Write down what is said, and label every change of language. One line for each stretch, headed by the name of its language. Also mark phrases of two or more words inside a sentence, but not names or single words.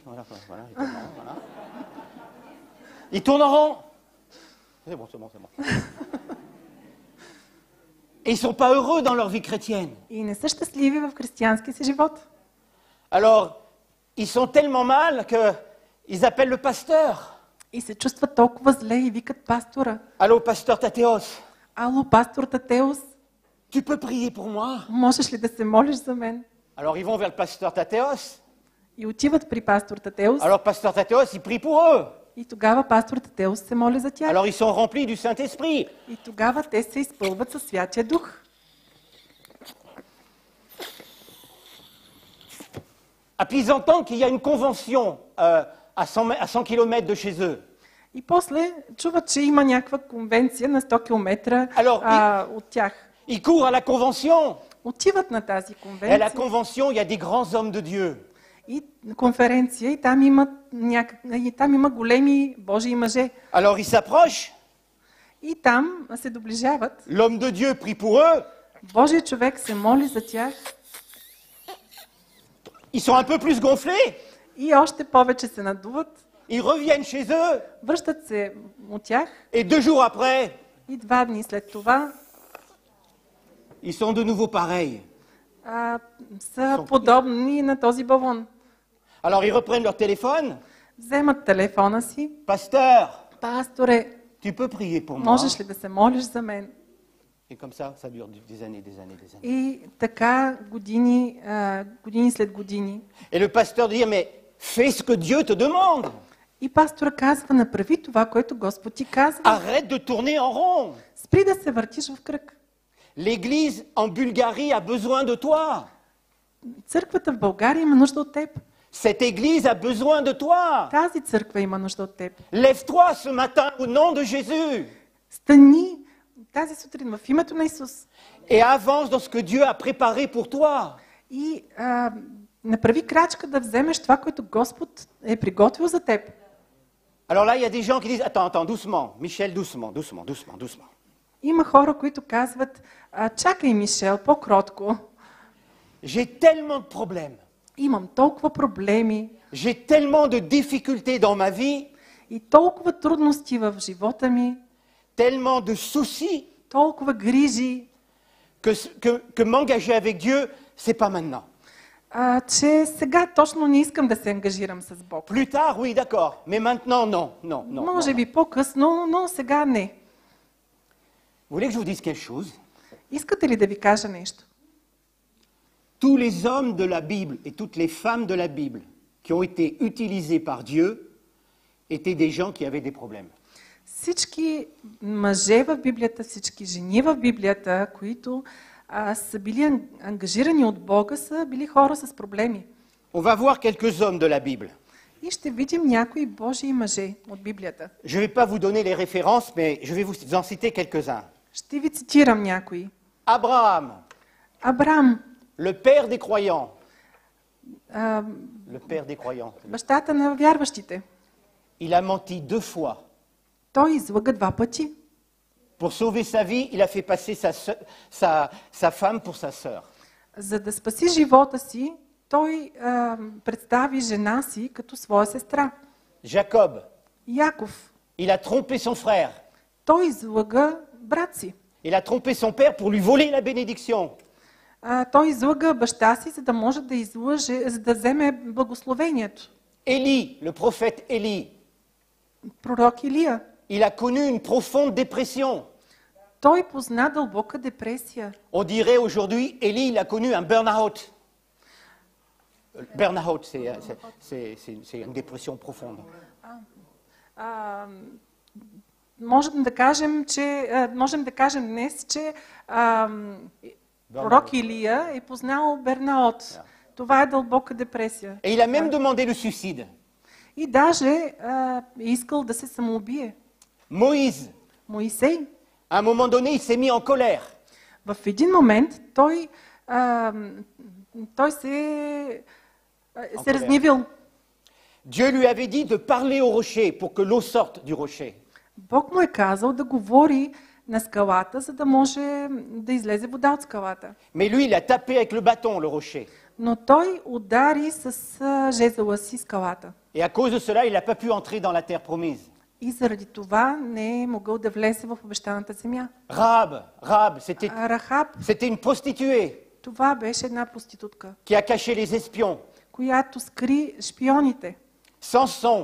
French: Voilà, voilà, ils tournent en rond. C'est bon, c'est bon, c'est bon. Et ils ne sont pas heureux dans leur vie chrétienne.
Bulgarian: И не са щастливи в християнския си живот.
French: Alors, ils sont tellement mal qu'ils appellent le pasteur.
Bulgarian: И се чувстват толкова зле и викат пастора.
French: Allô, pasteur Tathéos.
Bulgarian: Ало, пастор Татеус,
French: Tu peux prier pour moi?
Bulgarian: можеш ли да се молиш за мен?
French: Alors ils vont vers le pasteur Tathéos.
Bulgarian: И отиват при пастор Татеус.
French: Alors pasteur Tathéos, il prie pour eux.
Bulgarian: И тогава пастор Татеус се моли за тях.
French: Alors ils sont remplis du Saint-Esprit.
Bulgarian: И тогава те се изпълват със Святия Дух.
French: Ah, puis ils entendent qu'il y a une convention à 100 km de chez eux.
Bulgarian: И после чуват, че има някаква конвенция на 100 км от тях.
French: Ils courent à la convention.
Bulgarian: Отиват на тази
French: Et à la
Bulgarian: конвенция.
French: convention, il y a des grands hommes de Dieu.
Bulgarian: И конференция, и там има големи Божии мъже.
French: Alors ils s'approchent.
Bulgarian: И там се доближават.
French: L'homme de Dieu prie pour eux.
Bulgarian: Божий човек се моли за тях.
French: Ils sont un peu plus gonflés.
Bulgarian: И още повече се надуват.
French: Ils reviennent chez eux.
Bulgarian: Връщат се от тях.
French: Et 2 jours après,
Bulgarian: И 2 дни след това
French: ils sont de nouveau pareils.
Bulgarian: са подобни на този балон.
French: Alors ils reprennent leur téléphone.
Bulgarian: Вземат телефона си.
French: Pasteur,
Bulgarian: Пасторе,
French: tu peux prier pour moi?
Bulgarian: можеш ли да се молиш за мен?
French: Et comme ça dure des années, des années, des années.
Bulgarian: И така години след години.
French: Et le pasteur dit, mais fais ce que Dieu te demande.
Bulgarian: И пастора казва, направи това, което Господ ти казва.
French: Arrête de tourner en rond.
Bulgarian: Спри да се въртиш в кръг.
French: L'église en Bulgarie a besoin de toi.
Bulgarian: Църквата в България има нужда от теб.
French: Cette église a besoin de toi.
Bulgarian: Тази църква има нужда от теб.
French: Lève-toi ce matin au nom de Jésus.
Bulgarian: Стани тази сутрин в името на Исус.
French: Et avance dans ce que Dieu a préparé pour toi.
Bulgarian: И направи крачка да вземеш това, което Господ е приготвил за теб.
French: Alors là, il y a des gens qui disent, attends, doucement, Michel, doucement.
Bulgarian: Има хора, които казват, чакай, Мишел, по-кротко.
French: J'ai tellement de problèmes.
Bulgarian: Имам толкова проблеми.
French: J'ai tellement de difficultés dans ma vie.
Bulgarian: И толкова трудности в живота ми.
French: Tellement de soucis.
Bulgarian: Толкова грижи.
French: Que m'engager avec Dieu, c'est pas maintenant.
Bulgarian: Че сега точно не искам да се ангажирам с Бог.
French: Plus tard, oui, d'accord. Mais maintenant, non.
Bulgarian: Може би по-късно, но сега не.
French: Vous voulez que je vous dise quelque chose?
Bulgarian: Искате ли да ви кажа нещо?
French: Tous les hommes de la Bible et toutes les femmes de la Bible qui ont été utilisés par Dieu étaient des gens qui avaient des problèmes.
Bulgarian: Всички мъже в Библията, всички жени в Библията, които са били ангажирани от Бога, са били хора с проблеми.
French: On va voir quelques hommes de la Bible.
Bulgarian: И ще видим някои Божии мъже от Библията.
French: Je ne vais pas vous donner les références, mais je vais vous en citer quelques-uns.
Bulgarian: Ще ви цитирам някои.
French: Abraham,
Bulgarian: Абрам,
French: le père des croyants. Le père des croyants.
Bulgarian: бащата на вярващите.
French: Il a menti 2 fois.
Bulgarian: Той излъга 2 пъти.
French: Pour sauver sa vie, il a fait passer sa femme pour sa sœur.
Bulgarian: За да спаси живота си, той представи жена си като своя сестра.
French: Jacob,
Bulgarian: Яков.
French: il a trompé son frère.
Bulgarian: Той излъга брат си.
French: Il a trompé son père pour lui voler la bénédiction.
Bulgarian: Той излъга баща си, за да може да излъже, за да вземе благословението.
French: Élie, le prophète Élie,
Bulgarian: Пророк Илия.
French: il a connu une profonde dépression.
Bulgarian: Той позна дълбока депресия.
French: On dirait aujourd'hui, Élie, il a connu un burn-out. Burn-out, c'est une dépression profonde.
Bulgarian: Можем да кажем днес, че пророк Илия е познал Бернаот. Това е дълбока депресия.
French: Et il a même demandé le suicide.
Bulgarian: И даже е искал да се самоубие.
French: Moïse,
Bulgarian: Моисей.
French: à un moment donné, il s'est mis en colère.
Bulgarian: В един момент той се разгневил.
French: Dieu lui avait dit de parler au rocher pour que l'eau sorte du rocher.
Bulgarian: Бог му е казал да говори на скалата, за да може да излезе вода от скалата.
French: Mais lui, il a tapé avec le bâton le rocher.
Bulgarian: Но той удари с жезъла си скалата.
French: Et à cause de cela, il n'a pas pu entrer dans la terre promise.
Bulgarian: И заради това не е могъл да влезе в обещаната земя.
French: Rahab,
Bulgarian: Рахаб,
French: c'était une prostituée
Bulgarian: това беше една проститутка,
French: qui a caché les espions.
Bulgarian: която скри шпионите.
French: Samson.